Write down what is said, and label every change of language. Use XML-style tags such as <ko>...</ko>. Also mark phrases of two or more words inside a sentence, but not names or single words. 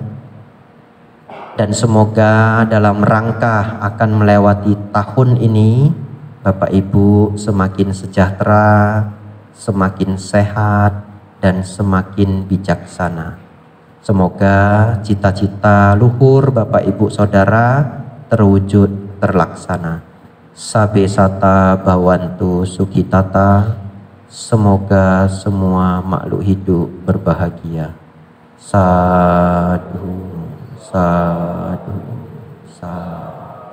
<id>Dan semoga dalam rangka akan melewati tahun ini, Bapak Ibu semakin sejahtera, semakin sehat, dan semakin bijaksana. Semoga cita-cita luhur Bapak Ibu Saudara terwujud terlaksana.</id> <pi>Sabe sata bawantu sukitata.</pi> <id>Semoga semua makhluk hidup berbahagia.</id> <pi>Sadhu, sadhu, sadhu.</pi>